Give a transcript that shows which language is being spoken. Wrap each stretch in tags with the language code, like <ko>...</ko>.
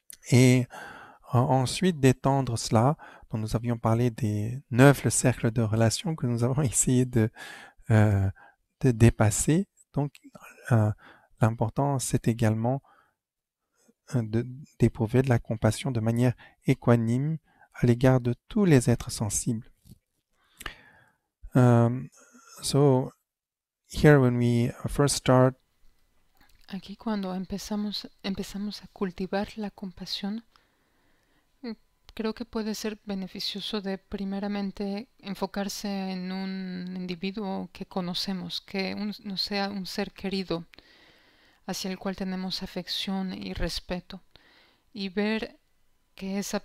<fr>Et ensuite d'étendre cela, dont nous avions parlé des 9 cercles de relations que nous avons essayé de dépasser. Donc, l'important, c'est également d'éprouver de la compassion de manière équanime à l'égard de tous les êtres sensibles.</fr> <en>So, here when we first start,</en> <es>aquí cuando empezamos a cultivar la compasión, creo que puede ser beneficioso de primeramente enfocarse en un individuo que conocemos, que no sea un ser querido hacia el cual tenemos afección y respeto, y ver que</es>